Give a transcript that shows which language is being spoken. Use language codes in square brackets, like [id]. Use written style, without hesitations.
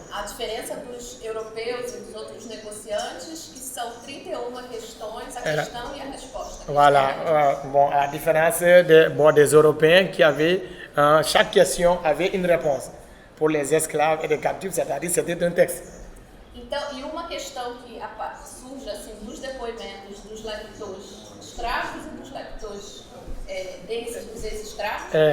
[pt] A diferença dos europeus e dos outros negociantes, que são 31 questões, a questão e a resposta. [fr] Voilà, à la différence des Européens qui avaient, chaque question avait une réponse. Pour les esclaves et les captifs, c'est-à-dire, c'était un texte. [pt] Então, e uma questão que surge assim, dos depoimentos dos leptos escravos e dos leptos dos ex-escravos.